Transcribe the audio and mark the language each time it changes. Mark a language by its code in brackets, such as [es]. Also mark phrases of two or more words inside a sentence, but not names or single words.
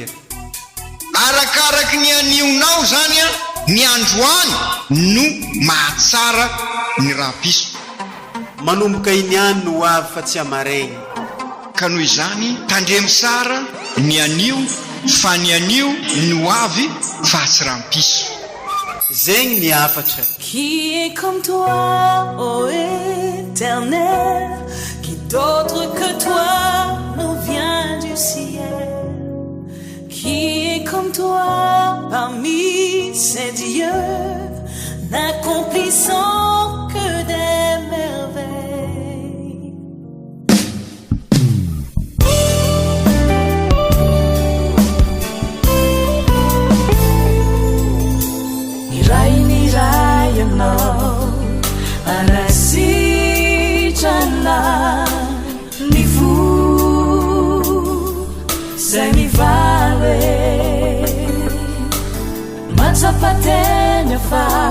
[mg] Arakaraky ny anionao zany a ny androany no mahatsara ny rampiso manomboka iniany no avy fa tsy amaregny ka noho izany tandremy sara ny anio fa ny anio no avy fa tsy rampiso zegny ny afatra. [fr] Qui est comme toi, ô Éternel, qui d'autre que toi nous vient du ciel? Qui est comme toi parmi ces dieux, n'accomplissant que des merveilles? [mg] Niray-nirayanao arasitrana ny fo zay mivaly matsapateny fa